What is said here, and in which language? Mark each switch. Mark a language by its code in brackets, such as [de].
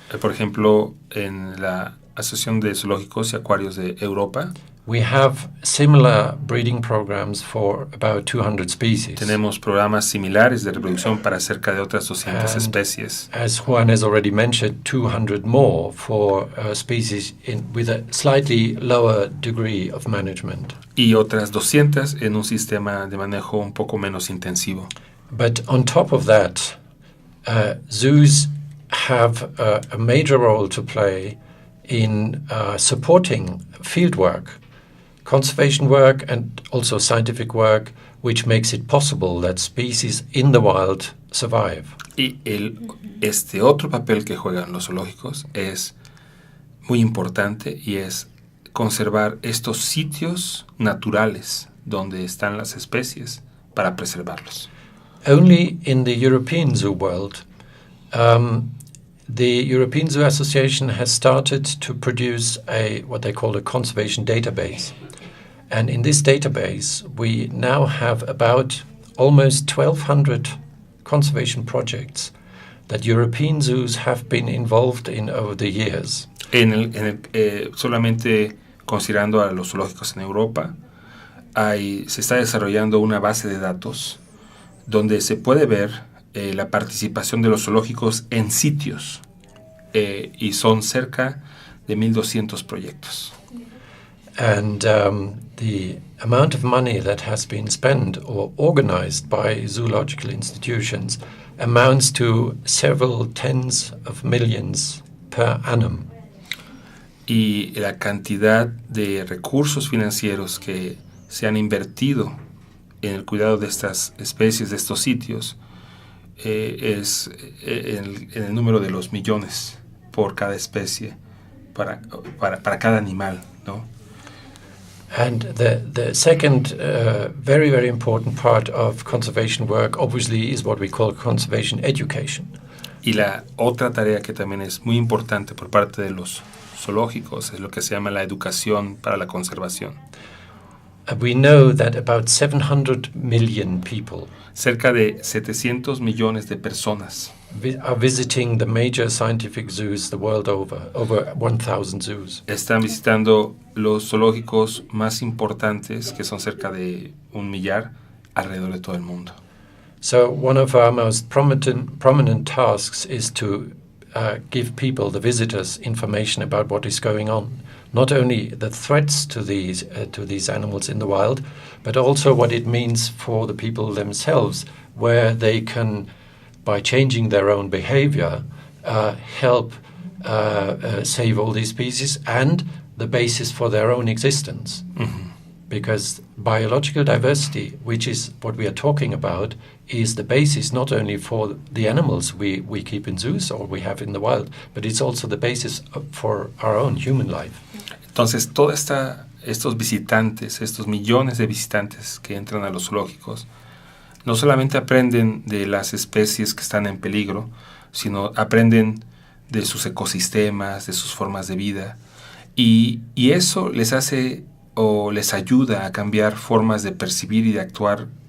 [es] Por ejemplo, en la Asociación de Zoológicos y Acuarios de Europa, [en] we have similar breeding programs for about 200 species. [es] tenemos programas similares de reproducción para cerca de otras 200 especies. [en] As Juan has already mentioned, 200 more for species with a slightly lower degree of management. [es] Y otras 200 en un sistema de manejo un poco menos intensivo. [en] But on top of that, zoos have a major role to play in supporting field work, conservation work, and also scientific work, which makes it possible that species in the wild survive. [es] Y este otro papel que juegan los zoológicos es muy importante y es conservar estos sitios naturales donde están las especies para preservarlos. [en] Only in the European zoo world, the European Zoo Association has started to produce what they call a conservation database. And in this database, we now have about almost 1,200 conservation projects that European zoos have been involved in over the years. [es] Solamente considerando a los zoológicos en Europa, se está desarrollando una base de datos donde se puede ver la participación de los zoológicos en sitios y son cerca de 1,200 proyectos. [en] And the amount of money that has been spent or organized by zoological institutions amounts to several tens of millions per annum. [es] Y la cantidad de recursos financieros que se han invertido en el cuidado de estas especies, de estos sitios, es en el número de los millones por cada especie, para cada animal, ¿no? [en] And the second very, very important part of conservation work obviously is what we call conservation education. [es] Y la otra tarea que también es muy importante por parte de los zoológicos es lo que se llama la educación para la conservación. [en] We know that about 700 million people [es] cerca de 700 millones de personas [en] are visiting the major scientific zoos the world over 1,000 zoos. [es] Están visitando los zoológicos más importantes, que son cerca de 1 millar, alrededor de todo el mundo. [en] So one of our most prominent tasks is to give people, the visitors, information about what is going on. Not only the threats to these animals in the wild, but also what it means for the people themselves, where they can, by changing their own behavior, help save all these species and the basis for their own existence. Mm-hmm. Because biological diversity, which is what we are talking about, is the basis not only for the animals we keep in zoos or we have in the wild, but it's also the basis for our own human life. [es] Entonces, estos visitantes, estos millones de visitantes que entran a los zoológicos, no solamente aprenden de las especies que están en peligro, sino aprenden de sus ecosistemas, de sus formas de vida, y eso les hace o les ayuda a cambiar formas de percibir y de actuar